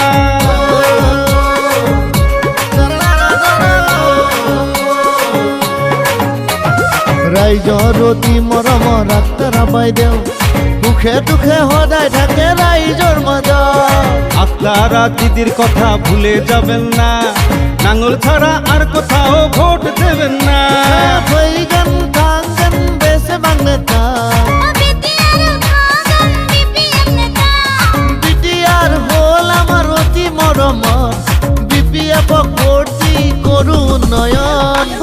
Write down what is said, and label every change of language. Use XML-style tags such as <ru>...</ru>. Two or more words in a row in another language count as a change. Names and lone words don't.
<as>রাইজর অতি মরম আখতারা বাইদেউ, দুখে দুখে সদায় থাকে রাইজর মাজত।</as> <bn>আখতারা দিদির কথা ভুলে যাবেন না, নাঙল ছাড়া আর কোথাও ভোট দেবেন না।</bn> <brx>হইগান থাঙ্গান বেসে বাংনেতা</brx> <as>BPF হল আমার অতি মরম, BPF-ক ভোট দি করু উন্নয়ন।</as>